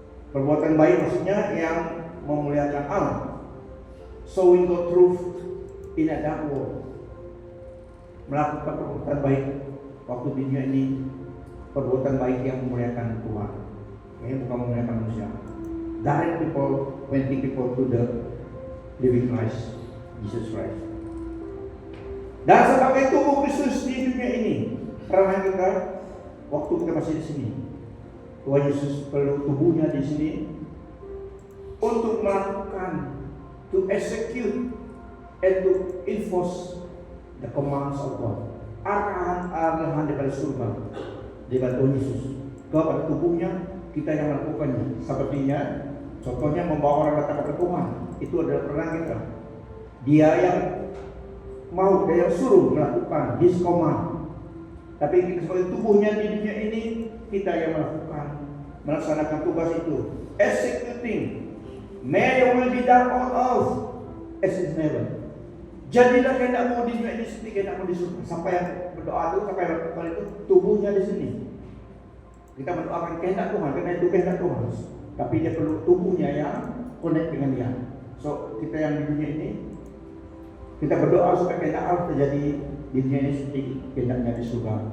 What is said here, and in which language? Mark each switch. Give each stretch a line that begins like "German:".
Indonesian: Perbuatan baik maksudnya yang memuliakan Allah,
English: showing the truth in a dark world.
Indonesian: Melakukan perbuatan baik waktu di dunia ini, perbuatan baik yang memuliakan Tuhan, bukan memuliakan manusia.
English: Direct people, pointing people to the living Christ, Jesus Christ.
Indonesian: Dan sebagai tubuh Kristus di dunia ini, karena kita waktu kita masih di sini, Tuhan Yesus perlu tubuhnya di sini untuk melakukan,
English: to execute and to enforce the commands of God.
Indonesian: Arahan daripada surga, daripada Tuhan Yesus kepada tubuhnya, kita yang melakukannya. Sepertinya, contohnya membawa orang datang kepada Tuhan, itu adalah peran kita. Dia yang mau, dia yang suruh melakukan
English: His command.
Indonesian: Tapi sebagai tubuhnya di dunia ini, kita yang melaksanakan tugas itu, executing.
English: May your will be done on earth as in heaven.
Indonesian: Jadilah kehendakmu di dunia ini seperti kehendakmu di surga. Sampai yang berdoa itu, sampai yang berdoa itu, tubuhnya di sini. Kita mendoakan kehendak Tuhan, karena itu kehendak Tuhan. Tapi dia perlu tubuhnya yang connect dengan dia. So kita yang di dunia ini, kita berdoa supaya kehendak Allah terjadi di dunia ini seperti kehendaknya di surga.